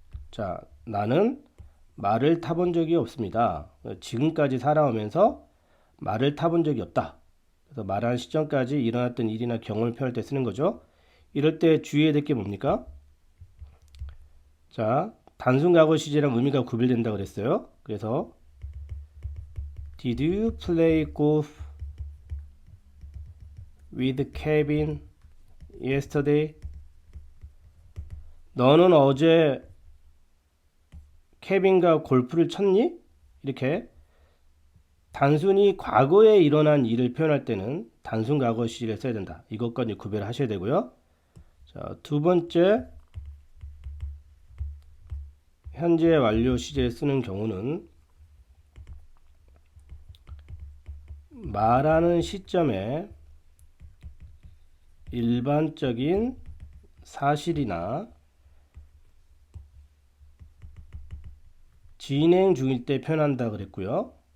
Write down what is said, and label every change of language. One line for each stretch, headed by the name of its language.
Korean: 자, 나는 말을 타본 적이 없습니다. 지금까지 살아오면서 말을 타본 적이 없다. 그래서 말하는 시점까지 일어났던 일이나 경험을 표현할 때 쓰는 거죠. 이럴 때 주의해야 될 게 뭡니까? 자, 단순 과거 시제랑 의미가 구별된다고 그랬어요. 그래서
English: Did you play golf with Kevin yesterday?
Korean: 너는 어제 케빈과 골프를 쳤니? 이렇게 단순히 과거에 일어난 일을 표현할 때는 단순 과거 시제를 써야 된다. 이것까지 구별하셔야 되고요. 자, 두 번째, 현재 완료 시제를 쓰는 경우는 말하는 시점에 일반적인 사실이나 진행 중일 때 표현한다 그랬고요.